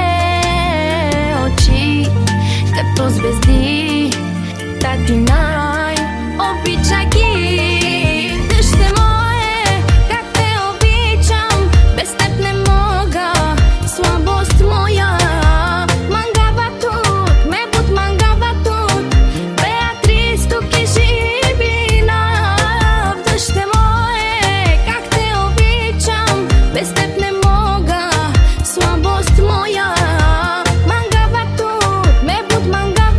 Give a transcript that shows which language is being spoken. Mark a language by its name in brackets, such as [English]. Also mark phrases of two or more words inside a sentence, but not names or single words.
[Bulgarian] Очи като звезди, тати най-обича ги. Дъще мое, как те обичам, без теб не мога, слабост моя. [Romany] Мангава тут, ме буд мангава тут, [Bulgarian] Беатрис тук е живина. Дъще мое, как те обичам, без теб не мога, слабост моя. [Romany] Мангава тут, ме буд мангава.